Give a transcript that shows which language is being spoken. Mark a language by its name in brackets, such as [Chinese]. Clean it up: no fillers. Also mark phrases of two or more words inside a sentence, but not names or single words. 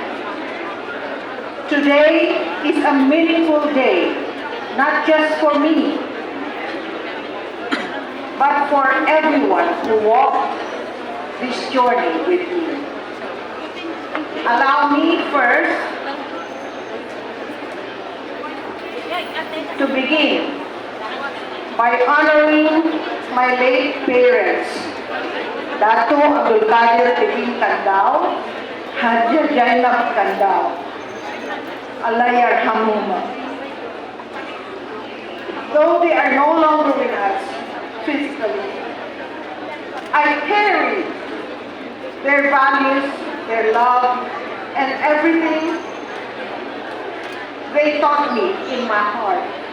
[English] Today is a meaningful day, not just for me, but for everyone who walked this journey with me. Allow me first to begin by honoring my late parents, Dato Abdul Qadir Tibin Kandao, Hajia Jainab Kandao, [Arabic] الله يرحمهما. [English] Though they are no longer with us physically, I carry their values, their love, and everything they taught me in my heart.